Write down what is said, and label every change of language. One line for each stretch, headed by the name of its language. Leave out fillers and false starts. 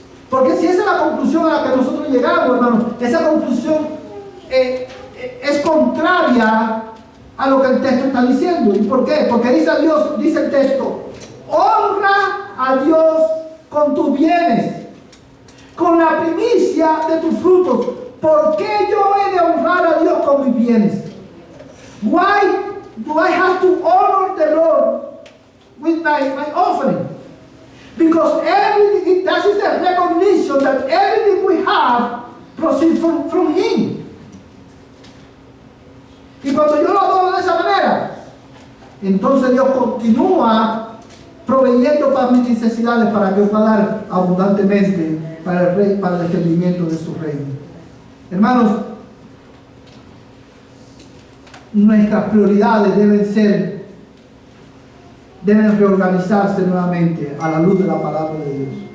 Spanish: Porque si esa es la conclusión a la que nosotros llegamos, hermano, esa conclusión es contraria a lo que el texto está diciendo. ¿Y por qué? Porque dice el texto: honra a Dios con tus bienes, con la primicia de tus frutos. ¿Por qué yo he de honrar a Dios con mis bienes?
English: Why do I have to honor the Lord with my offering? Because everything, that is the recognition that everything we have proceeds from Him.
Spanish: Y cuando yo lo adoro de esa manera, entonces Dios continúa proveyendo para mis necesidades, para que yo pueda dar abundantemente para el entendimiento de su reino. Hermanos, nuestras prioridades deben reorganizarse nuevamente a la luz de la palabra de Dios.